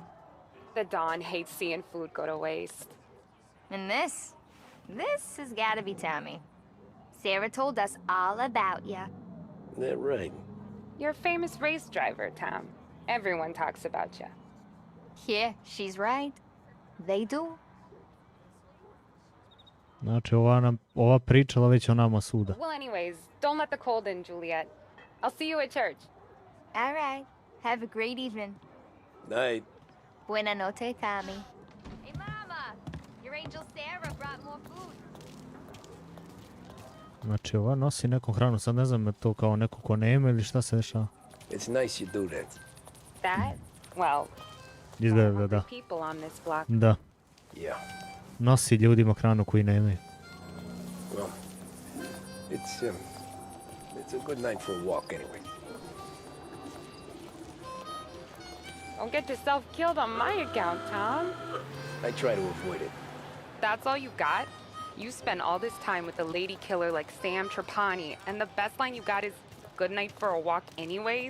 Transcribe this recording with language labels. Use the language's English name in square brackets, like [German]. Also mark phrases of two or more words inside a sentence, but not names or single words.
[English] The Don hates seeing food go to waste. And this has gotta be Tommy. Sarah told us all about ya. That right. You're a famous race driver, Tom. Everyone talks about you. Yeah, she's right. They do. [Serbian] Znači, ova pričala već o nama svuda. [English] Well, anyways, don't let the cold in, Juliet. I'll see you at church. All right. Have a great evening. Night. [Spanish] Buena noche, [English] Tommy. Hey, Mama! Your angel Sarah brought more food. [Serbian] Znači, ova nosi neku hranu, sad ne znam je to kao neko ko nema ili šta se dešava. [English] It's nice you do that. That? Well, [Serbian] Izgleda da. [English] people on this block. [Serbian] Da. [English] Yeah. [Serbian] Nosi ljudima hranu koji nemaju. [English] Well, it's a good night for a walk anyway. Don't get yourself killed on my account, Tom. I try to avoid it. That's all you got? You spend all this time with a lady killer like Sam Trapani, and the best line you got is, good night for a walk anyways?